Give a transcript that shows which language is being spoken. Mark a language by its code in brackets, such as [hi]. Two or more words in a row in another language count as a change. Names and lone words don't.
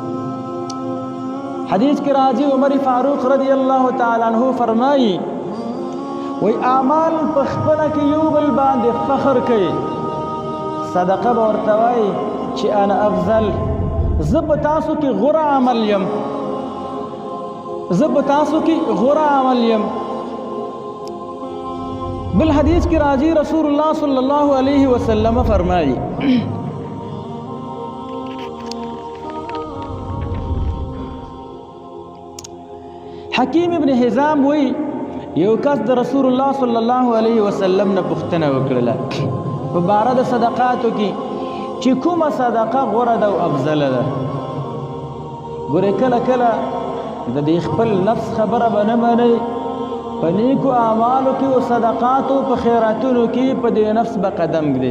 [ps] حدیث کې راځي عمر فاروق [ar] رضی الله تعالی عنہ [ps] فرمایي وی اعمال په خپله کې یو بل باندې فخر کوي. صدقه به ورته وایي چې [ar] انا افضل، [ps] زه په تاسو کې غوره عمل یم، زه په تاسو کې غوره عمل یم. بل حدیث کی راضی رسول اللہ [ar] صلی اللہ علیہ وسلم [ps] فرمائی حکیم ابن حزام وی یو کس د رسول الله [ar] صلی الله علیه وسلم [ps] نه پوښتنه وکړله په باره د صدقاتو کې چې کومه صدقه غوره ده او افضله ده. ګورې کله کله د دې خپل نفس خبره به نه منئ، په نیکو اعمالو کې او صدقاتو په خیراتونو کې په دې نفس به قدم ږدئ.